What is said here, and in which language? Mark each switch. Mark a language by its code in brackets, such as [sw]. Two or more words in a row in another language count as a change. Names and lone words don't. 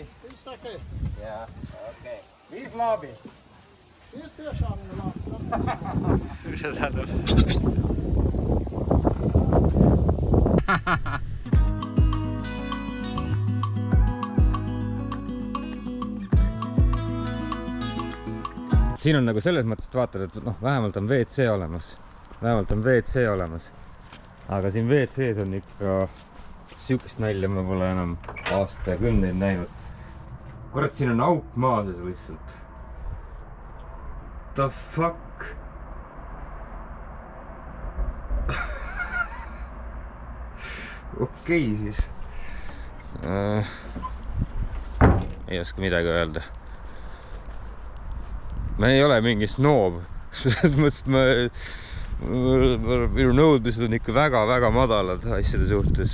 [en] Yeah, [et] okay. Viis laabi. Mis see tähendab? Siin on nagu selles mõttes, et vaatad, et vähemalt on WC olemas. Aga siin WC-s on ikka sihukest nalja ma pole enam aastakümneid näinud. Kurat, siin on auk maa sees lihtsalt. [en] The fuck? [et] Okei siis. Ei oska midagi öelda. Ma ei ole mingi snoob. Selles mõttes, et minu nõudmised on ikka väga madalad asjade suhtes.